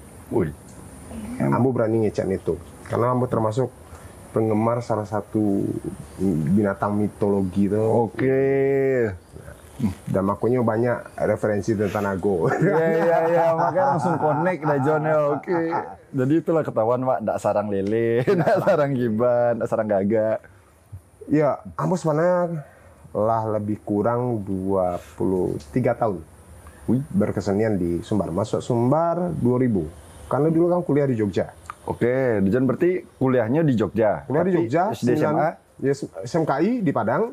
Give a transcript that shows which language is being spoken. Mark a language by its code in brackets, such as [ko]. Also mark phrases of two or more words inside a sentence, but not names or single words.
[min] Ambo berani ngecek itu, karena ambo termasuk penggemar salah satu binatang mitologi itu. Oke. [id] Dan makanya banyak referensi tentang nago. Iya, makanya langsung connect Dajon ya. [min] Oke. Jadi itulah ketahuan Pak, ndak sarang lele, ndak sarang giban, ndak sarang gagak. Ya, ambo sebenarnya lah lebih kurang 23 tahun berkesenian di Sumbar. Masuk Sumbar 2000. [id] Karena dulu kan kuliah di Jogja. Oke, Dajon berarti kuliahnya di Jogja. Kuliah di Jogja, SD SMA? Ya, SMKI di Padang.